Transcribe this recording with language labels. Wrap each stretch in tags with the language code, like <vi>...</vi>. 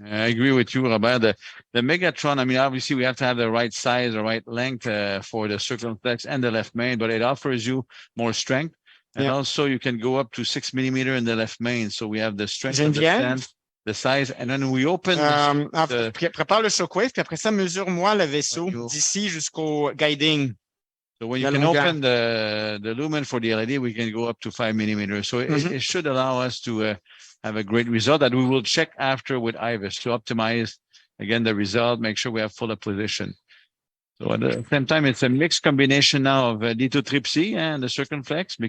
<en>I agree with you, Robert. The Megatron, I mean, obviously we have to have the right size, the right length for the circumflex and the left main, but it offers you more strength. And also you can go up to 6 millimeter in the left main. So we have the strength of the stent, the size, and then we open</en> <fr>prépare le shockwave, puis après ça, mesure-moi le vaisseau d'ici jusqu'au guiding.</fr> <en>So when you can open the lumen for the LED, we can go up to 5 millimeters. So it should allow us to have a great result that we will check after with IVUS to optimize, again, the result, make sure we have full position. So at the same time, it's a mixed combination now of lithotripsy and the circumflex.</en>